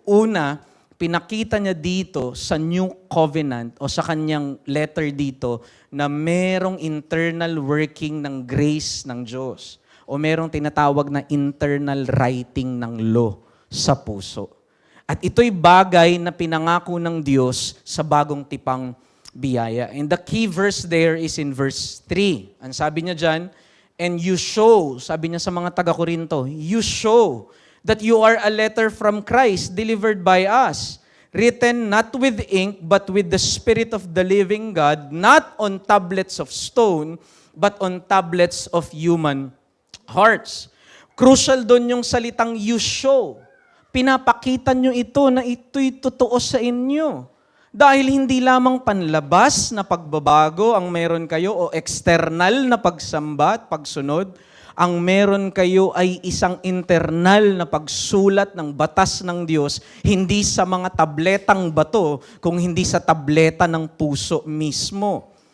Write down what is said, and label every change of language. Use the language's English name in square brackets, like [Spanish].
[Filipino] Una, pinakita niya dito sa New Covenant o sa kanyang letter dito na merong internal working ng grace ng Diyos o merong tinatawag na internal writing ng law sa puso. At ito'y bagay na pinangako ng Diyos sa bagong tipang biyaya. [English] And the key verse there is in verse 3. [Filipino] Ang sabi niya dyan, [English] and you show, [Filipino] sabi niya sa mga taga-Korinto, [English] you show that you are a letter from Christ delivered by us, written not with ink, but with the Spirit of the living God, not on tablets of stone, but on tablets of human hearts. [Filipino] Crucial doon yung salitang [English] you show. [Filipino] pinapakita nyo ito na ito'y totoo sa inyo. Dahil hindi lamang panlabas na pagbabago ang meron kayo o external na pagsamba at pagsunod, ang meron kayo ay isang internal na pagsulat ng batas ng Diyos, hindi sa mga tabletang bato, kung hindi sa tableta ng puso mismo.